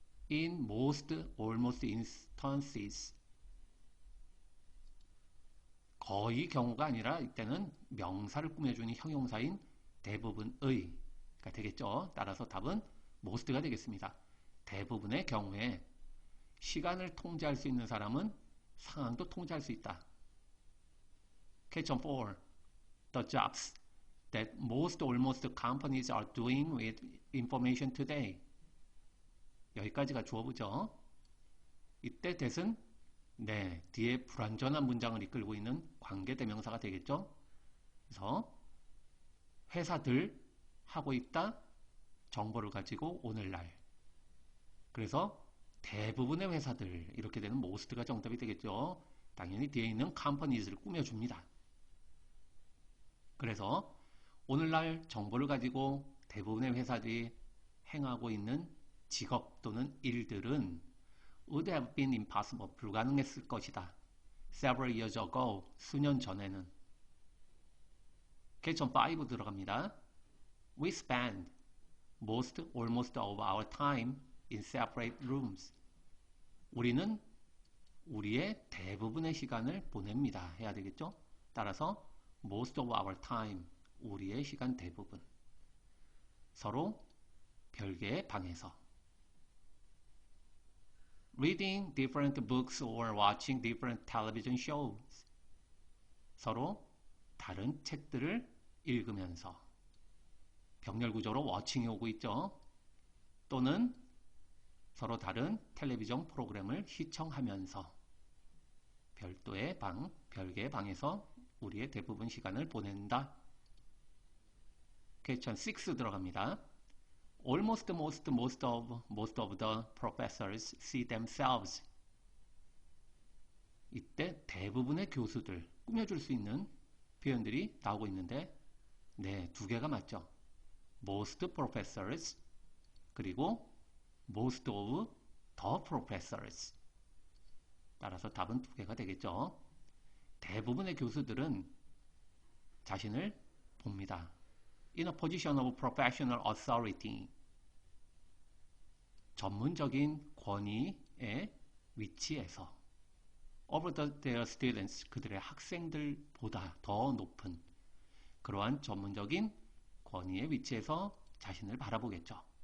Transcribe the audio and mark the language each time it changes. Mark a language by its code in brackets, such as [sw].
[en] In most, almost instances, [ko] 거의 경우가 아니라 이때는 명사를 꾸며주는 형용사인 대부분의가 되겠죠. 따라서 답은 most가 되겠습니다. 대부분의 경우에 시간을 통제할 수 있는 사람은 상황도 통제할 수 있다. 퀘스천 4. [en] The jobs that most almost companies are doing with information today. [ko] 여기까지가 주어부죠. 이때 that은 뒤에 불완전한 문장을 이끌고 있는 관계대명사가 되겠죠. 그래서 회사들 하고 있다 정보를 가지고 오늘날. 그래서 대부분의 회사들 이렇게 되는 most가 정답이 되겠죠. 당연히 뒤에 있는 companies를 꾸며줍니다. 그래서 오늘날 정보를 가지고 대부분의 회사들이 행하고 있는 직업 또는 일들은 [en] would have been impossible, [ko] 불가능했을 것이다. [en] Several years ago, [ko] 수년 전에는. 퀘스천 5 들어갑니다. [en] We spend most, almost of our time in separate rooms. [ko] 우리는 우리의 대부분의 시간을 보냅니다. 해야 되겠죠? 따라서 most of our time, 우리의 시간 대부분. 서로 별개의 방에서. [en] Reading different books or watching different television shows. [ko] 서로 다른 책들을 읽으면서. 병렬 구조로 워칭이 오고 있죠. 또는 서로 다른 텔레비전 프로그램을 시청하면서 별도의 방, 별개의 방에서 우리의 대부분 시간을 보낸다. 퀘스천 6 들어갑니다. [en] Almost, most of the professors see themselves. [ko] 이때 대부분의 교수들 꾸며줄 수 있는 표현들이 나오고 있는데 두 개가 맞죠. [en] Most professors 그리고 most of the professors. [ko] 따라서 답은 두 개가 되겠죠. 대부분의 교수들은 자신을 봅니다. [en] In a position of professional authority. [ko] 전문적인 권위의 위치에서 [en] over their students, [ko] 그들의 학생들보다 더 높은 그러한 전문적인 권위의 위치에서 자신을 바라보겠죠.